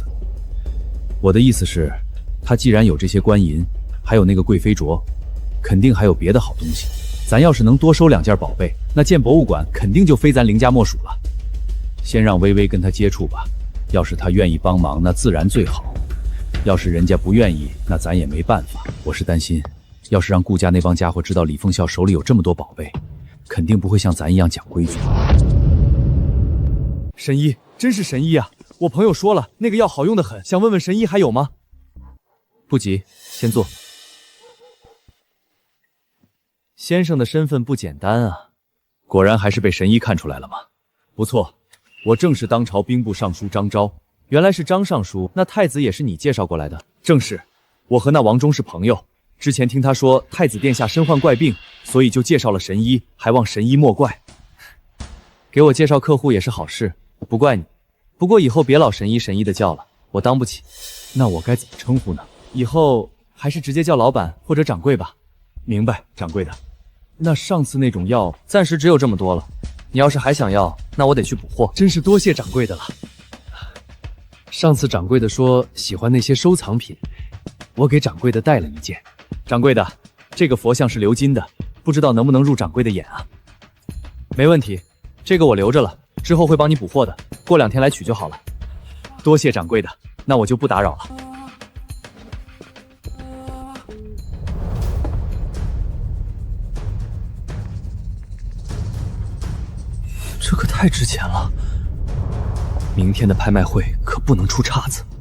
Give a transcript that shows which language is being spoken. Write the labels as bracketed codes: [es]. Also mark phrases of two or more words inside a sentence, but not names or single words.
[zh] 我的意思是，他既然有這些官銀，還有那個貴妃鐲，肯定還有別的好東西。咱要是能多收2件寶貝，那建博物館肯定就非咱林家莫屬了。先讓微微跟他接觸吧，要是他願意幫忙，那自然最好。要是人家不願意，那咱也沒辦法。我是擔心，要是讓顧家那幫家伙知道李鳳孝手裡有這麼多寶貝，肯定不會像咱一樣講規矩。神醫，真是神醫啊！我朋友說了，那個藥好用得很，想問問神醫還有嗎？不急，先坐。先生的身份不簡單啊，果然還是被神醫看出來了嗎？不錯，我正是當朝兵部尚書張昭。原來是張尚書，那太子也是你介紹過來的？正是，我和那王忠是朋友，之前聽他說太子殿下身患怪病，所以就介紹了神醫，還望神醫莫怪。給我介紹客戶也是好事，不怪你。不過以後別老神醫神醫的叫了，我當不起。那我該怎麼稱呼呢？以後還是直接叫老闆或者掌櫃吧。明白，掌櫃的。那上次那種藥暫時只有這麼多了，你要是還想要，那我得去補貨。真是多謝掌櫃的了。上次掌櫃的說喜歡那些收藏品，我給掌櫃的帶了一件。掌櫃的，這個佛像是鎏金的，不知道能不能入掌櫃的眼啊？沒問題，這個我留着了，之後會幫你補貨的，過2天來取就好了。多謝掌櫃的，那我就不打擾了。這可太值錢了，明天的拍賣會可不能出岔子。